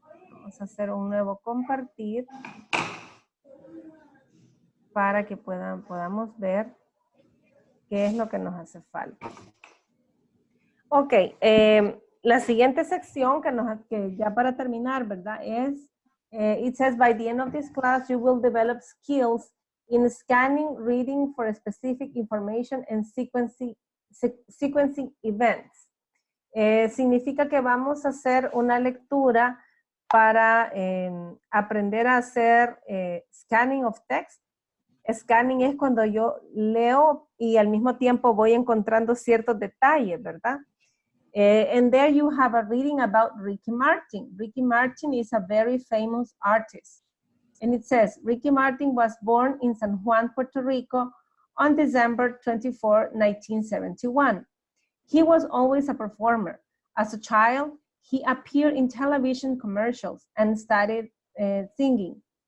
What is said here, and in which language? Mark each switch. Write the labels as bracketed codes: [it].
[es] Vamos a hacer un nuevo compartir para que podamos ver qué es lo que nos hace falta. Ok, la siguiente sección que ya para terminar, ¿verdad? [en] Es, it says by the end of this class, you will develop skills in scanning, reading for specific information and sequencing events. [es] Significa que vamos a hacer una lectura para aprender a hacer [en] scanning of text. [es] Scanning es cuando yo leo y al mismo tiempo voy encontrando ciertos detalles, ¿verdad? [en] And there you have a reading about Ricky Martin. Ricky Martin is a very famous artist. And it says, Ricky Martin was born in San Juan, Puerto Rico on December 24, 1971. He was always a performer. As a child, he appeared in television commercials and started singing.